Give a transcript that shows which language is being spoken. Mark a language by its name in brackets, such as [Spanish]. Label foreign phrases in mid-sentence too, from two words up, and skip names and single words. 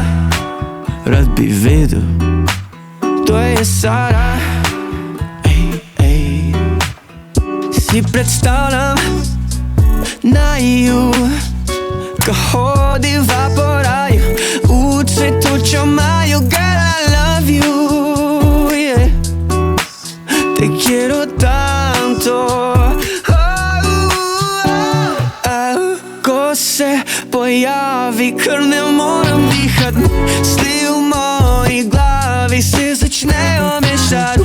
[Slovenian] Rad bi vedel, to je Sara. Si predstavljam naju, ko hodiva po raju, v cvetučo maju. [English] Girl, I love you, yeah. [Spanish] Te quiero tanto. [Slovenian] Ko se pojavi, ker ne moram dihat, misli v moji glavi se začnejo mešati.